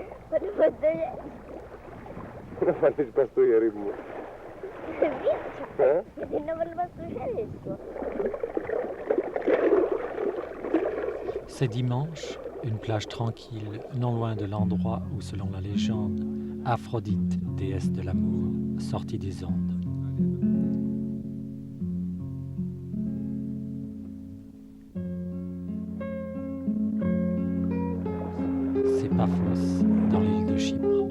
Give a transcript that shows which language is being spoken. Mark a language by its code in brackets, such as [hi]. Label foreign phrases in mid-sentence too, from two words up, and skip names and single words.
[pt] Quando você... [it] Come fanno i pastoieri? Via, che non voleva succedere questo. [fr] C'est dimanche, une plage tranquille, non loin de l'endroit où, selon la légende, Aphrodite, déesse de l'amour, sortit des ondes. C'est Paphos, dans l'île de Chypre.